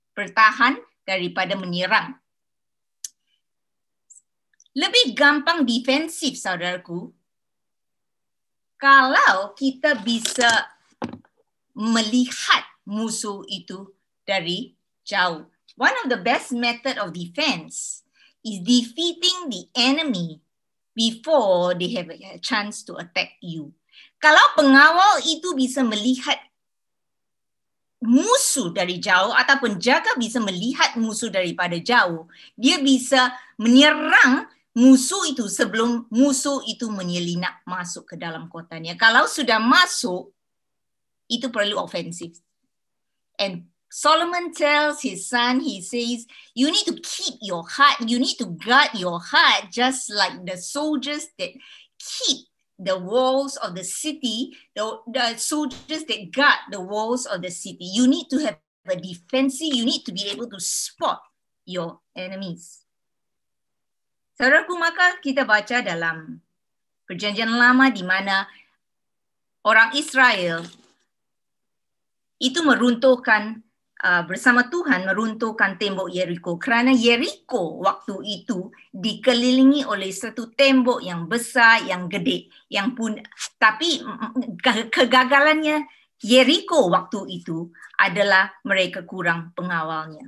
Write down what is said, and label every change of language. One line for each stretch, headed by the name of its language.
Indonesian: Bertahan daripada menyerang. Lebih gampang defensif, saudaraku, kalau kita bisa melihat musuh itu dari jauh.
English: One of the best method of defense is defeating the enemy before they have a chance to attack you.
Indonesian: Kalau pengawal itu bisa melihat musuh dari jauh ataupun jaga bisa melihat musuh daripada jauh, dia bisa menyerang musuh itu sebelum musuh itu menyelinap masuk ke dalam kotanya. Kalau sudah masuk, itu perlu ofensif.
English: And Solomon tells his son, he says, you need to keep your heart, you need to guard your heart, just like the soldiers that keep the walls of the city, the soldiers that guard the walls of the city. You need to have a defensive, you need to be able to spot your enemies.
Indonesian: Saudaraku, maka kita baca dalam Perjanjian Lama di mana orang Israel itu meruntuhkan bersama Tuhan meruntuhkan tembok Yeriko, kerana Yeriko waktu itu dikelilingi oleh satu tembok yang besar, yang gede, yang pun tapi kegagalannya Yeriko waktu itu adalah mereka kurang pengawalnya.